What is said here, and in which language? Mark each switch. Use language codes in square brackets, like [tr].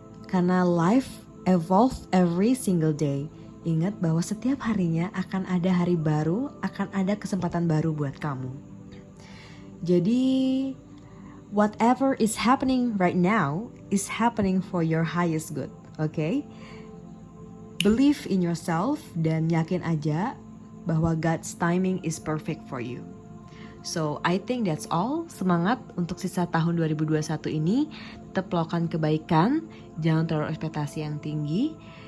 [id] Karena [en] life evolve every single day. [id] Ingat bahwa setiap harinya akan ada hari baru, akan ada kesempatan baru buat kamu. Jadi, [en] whatever is happening right now is happening for your highest good, okay? Believe in yourself [id] dan yakin aja bahwa [en] God's timing is perfect for you. So, I think that's all. [id] Semangat untuk sisa tahun 2021 ini. Tetap lakukan kebaikan, jangan terlalu ekspektasi yang tinggi.